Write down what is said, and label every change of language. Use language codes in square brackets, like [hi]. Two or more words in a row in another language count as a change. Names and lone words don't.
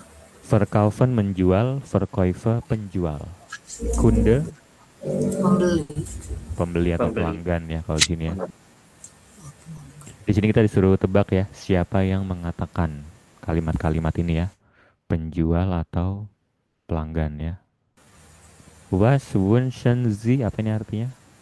[id] Verkaufen menjual, Verkäufer penjual. Kunde Membeli. pembeli atau Pembeli. pelanggan ya kalau di sini ya. Di sini kita disuruh tebak ya, siapa yang mengatakan kalimat-kalimat ini ya, penjual atau pelanggan ya. [de] Was wünschen Sie, [id] apa ini artinya?